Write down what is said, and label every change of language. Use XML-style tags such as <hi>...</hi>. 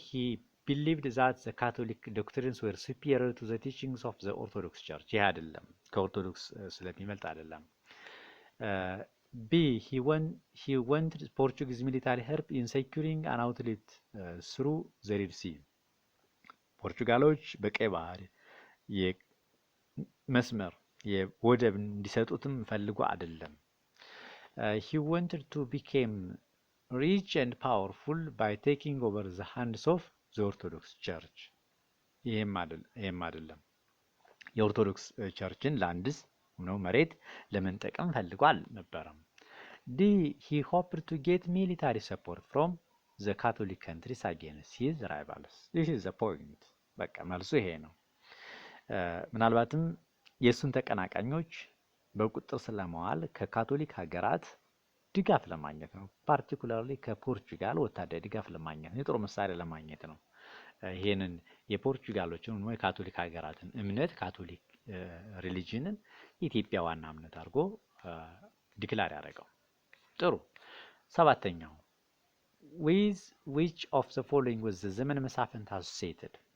<en>He believed that the Catholic doctrines were superior to the teachings of the Orthodox Church.</en> <am>ይህ አይደለም ከኦርቶዶክስ ስለሚበልጥ አይደለም። B.</am> <en>He wanted Portuguese military help in securing an outlet through the Red Sea.</en> <am>ፖርቹጋሎች በቀይ ባህር የመስመር የወደብ እንዲሰጡትም ፈልጎ አይደለም።</am> <en>He wanted to become rich and powerful by taking over the hands of the Orthodox Church.</en> <am>ይሄም አይደለም። የኦርቶዶክስ ቸርችን ላንድስ ነው መሬት ለመንጠቀም ፈልጎ አልነበረም። D.</am> <en>He hoped to get military support from the Catholic countries against his rivals. This is the point.</en> <am>በቃ መልሱ ይሄ ነው። ምናልባትም የእሱን ተቀናቃኞች በቁጥጥር ስር ለማዋል ከካቶሊክ ሀገራት ድጋፍ ለማግኘት ነው። ፓርቲኩላርሊ ከፖርቹጋል ወታደራዊ ድጋፍ ለማግኘት ነው። የጦር መሳሪያ ለማግኘት ነው። ይሄንን የፖርቹጋሎችን ወይ ካቶሊክ ሀገራትን እምነት ካቶሊክ ሪሊጅንን የኢትዮጵያ ዋና እምነት አድርጎ ዲክላር ያደረገው። ጥሩ። ሰባተኛው</am> <en>with which of the following was the</en> <am>ዘመነ መሳፍንት associated?</am>